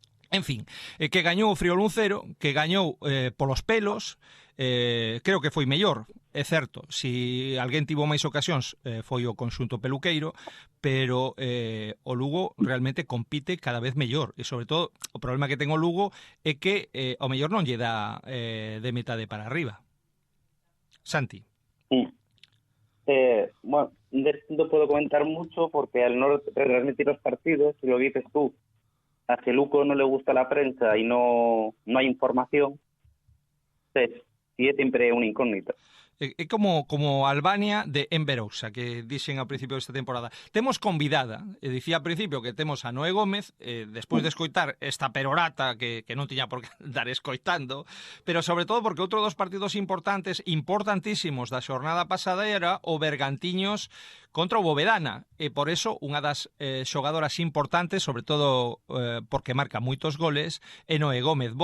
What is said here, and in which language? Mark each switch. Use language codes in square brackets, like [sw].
[gl] En fin, que gañou o Friol 1-0, que gañou polos pelos, creo que foi mellor, é certo, si alguén tivo máis ocasións foi o conxunto peluqueiro, pero o Lugo realmente compite cada vez mellor, e sobre todo o problema que ten o Lugo é que o mellor non lle dá de metade para arriba. Santi. [es] Bueno, de esto no puedo comentar mucho porque al no transmitir los partidos, si lo dices tú, a Luco no le gusta la prensa y no hay información, pues, sí es siempre una incógnita. [gl] É como Albania de Enverousa, que dixen ao principio desta temporada. Temos convidada, dicía ao principio que temos a Noé Gómez, despois de escoitar esta perorata que non tiña por que dar escoitando, pero sobre todo porque outro dos partidos importantísimos da xornada pasada era o Bergantiños contra o Bovedana, e por eso unha das xogadoras importantes, sobre todo porque marca moitos goles, é Noé Gómez.